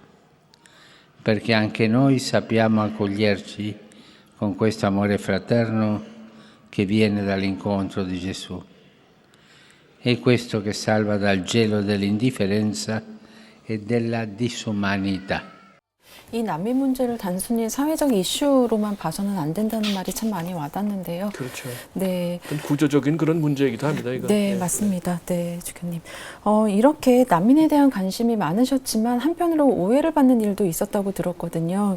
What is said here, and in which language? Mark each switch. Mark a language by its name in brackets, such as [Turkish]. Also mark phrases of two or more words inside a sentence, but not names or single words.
[Italian] perché anche noi sappiamo accoglierci con questo amore fraterno che viene dall'incontro di Gesù. È questo che salva dal gelo dell'indifferenza e della disumanità. [Korean] 이 난민 문제를 단순히 사회적 이슈로만 봐서는 안 된다는 말이 참 많이 와닿는데요. 그렇죠. 네. 구조적인 그런 문제이기도 합니다. 이거. 네, 맞습니다. 네, 주교님. 이렇게 난민에 대한 관심이 많으셨지만 한편으로 오해를 받는 일도 있었다고 들었거든요.